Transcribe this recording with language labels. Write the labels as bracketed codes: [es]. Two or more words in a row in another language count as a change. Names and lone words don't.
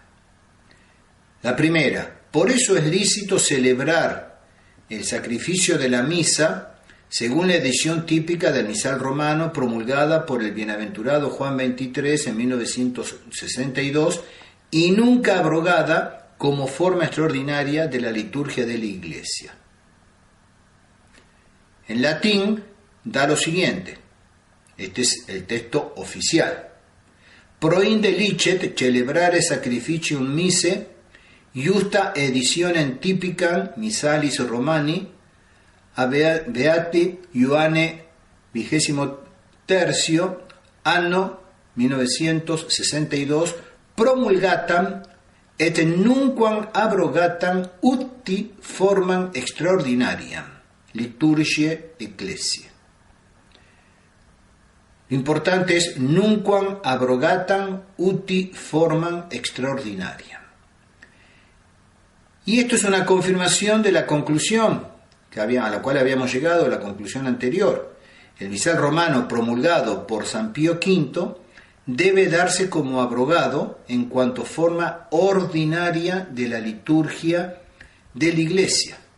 [es] La primera, por eso es lícito celebrar el sacrificio de la misa según la edición típica del misal romano promulgada por el bienaventurado Juan XXIII en 1962 y nunca abrogada como forma extraordinaria de la liturgia de la Iglesia. En latín da lo siguiente, este es el texto oficial: [la] Proinde licet celebrare sacrificium mise, iusta editionem typicam misalis Romani, a Beati Ioanne XXIII, anno 1962, promulgatam et nunquam abrogatam uti formam extraordinariam liturgiae ecclesiae. [es] Lo importante es [la] nunquam abrogatam uti formam extraordinariam. [es] Y esto es una confirmación de la conclusión a la cual habíamos llegado, la conclusión anterior. El misal romano promulgado por San Pío V debe darse como abrogado en cuanto forma ordinaria de la liturgia de la Iglesia.